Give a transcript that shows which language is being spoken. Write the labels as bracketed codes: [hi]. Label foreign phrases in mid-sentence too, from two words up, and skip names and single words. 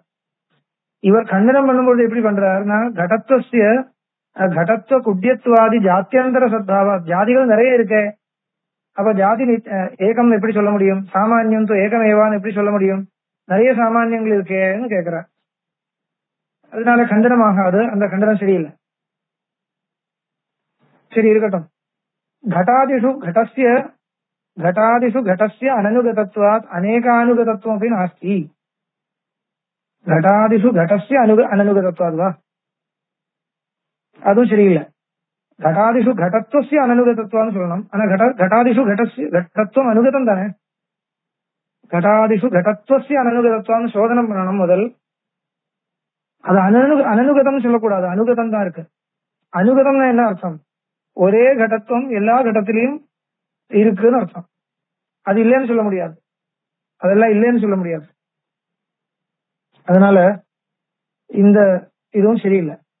[ta] இவர் கண்டனம் பண்ணும்போது எப்படி பண்றாருன்னா [sa] घटत्व कुड्यत्वादि जात्यन्तर सद्भावा, [ta] ஜாதிகள் நிறைய இருக்கு. அப்ப ஜாதி ஏகம் எப்படி சொல்ல முடியும்? சாமானியம் ஏகமேவான்னு எப்படி சொல்ல முடியும்? நிறைய சாமானியங்கள் இருக்கேன்னு கேட்கிறார். அதனால கண்டனம் ஆகாது. அந்த கண்டனம் சரியில்லை. சரி இருக்கட்டும். [sa] घटादिषु घटस्य अननुगतत्वात् अनेकानुगतत्वम् अपि नास्ति. घटादिषु घटस्य अननुगतत्वात् वा? [ta] அதுவும் சரியில்லை. [sa] घटादिषु घटत्वस्य अननुगतत्वाன்னு சொல்லணும். [ta] ஆனா [sa] घटादिषु घटत्वம் [ta] அனுகதம் தானே. [sa] घटादिषु घटत्वस्य अननुगतत्वाன்னு [ta] சோதனம் பண்ணணும் முதல். அது அனனுகதம் சொல்லக்கூடாது, அனுகதம் தான் இருக்கு. அனுகதம்னா என்ன அர்த்தம்? ஒரே கடத்துவம் எல்லா கடத்திலையும் இருக்குன்னு அர்த்தம். அது இல்லைன்னு சொல்ல முடியாது, அதெல்லாம் இல்லைன்னு சொல்ல முடியாது. அதனால இந்த இதுவும் சரியில்லை.